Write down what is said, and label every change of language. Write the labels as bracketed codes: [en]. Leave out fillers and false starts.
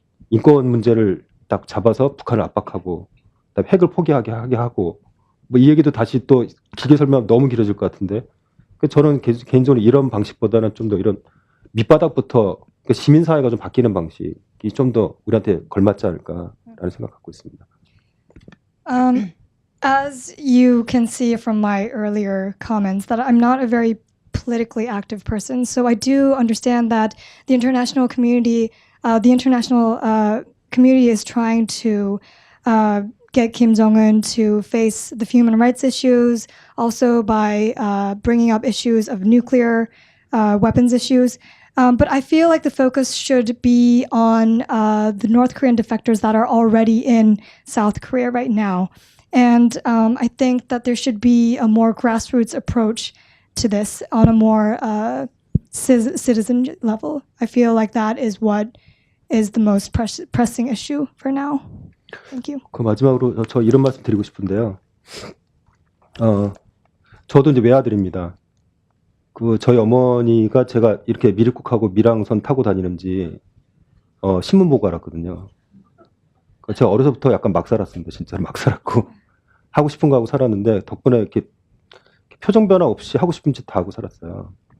[ko] 인권 문제를 딱 잡아서 북한을 압박하고, 그다음에 핵을 포기하게 하고, 이 얘기도 다시 또 길게 설명하면 너무 길어질 것 같은데, 저는 개인적으로 이런 방식보다는 좀 더 이런 밑바닥부터 시민사회가 좀 바뀌는 방식이 좀 더 우리한테 걸맞지 않을까라는 생각 갖고 있습니다. [en] As you can see from my earlier comments, that I'm not a very politically active person, so I do understand that the international community is trying to get Kim Jong-un to face the human rights issues, also by bringing up issues of nuclear weapons issues. But I feel like the focus should be on the North Korean defectors that are already in South Korea right now. And I think that there should be a more grassroots approach to this on a more citizen level. I feel like that is what is the most pressing issue for now. Thank you. [ko] 그 마지막으로 저 이런 말씀 드리고 싶은데요. 저도 이제 외아들입니다. 저희 어머니가 제가 이렇게 미륵국하고 밀항선 타고 다니는지 신문 보고 알았거든요. 제가 어려서부터 약간 막 살았습니다. 진짜로 막 살았고 하고 싶은 거 하고 살았는데 덕분에 이렇게 표정 변화 없이 하고 싶은 짓 다 하고 살았어요.